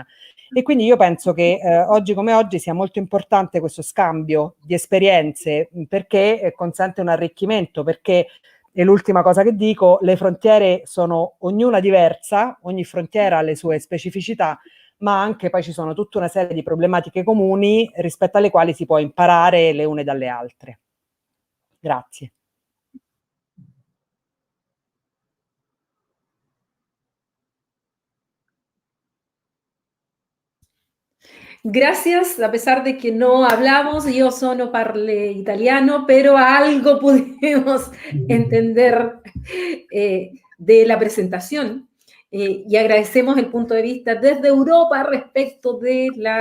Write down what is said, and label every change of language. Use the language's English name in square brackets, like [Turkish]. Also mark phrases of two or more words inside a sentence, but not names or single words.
[Italian] E quindi io penso che oggi come oggi sia molto importante questo scambio di esperienze perché consente un arricchimento, perché, e l'ultima cosa che dico, le frontiere sono ognuna diversa, ogni frontiera ha le sue specificità, ma anche poi ci sono tutta una serie di problematiche comuni rispetto alle quali si può imparare le une dalle altre. Grazie. [Spanish] Gracias, a pesar de que no hablamos, yo solo [Italian] parlo italiano, [Spanish] pero algo pudimos entender de la presentación y agradecemos el punto de vista desde Europa respecto de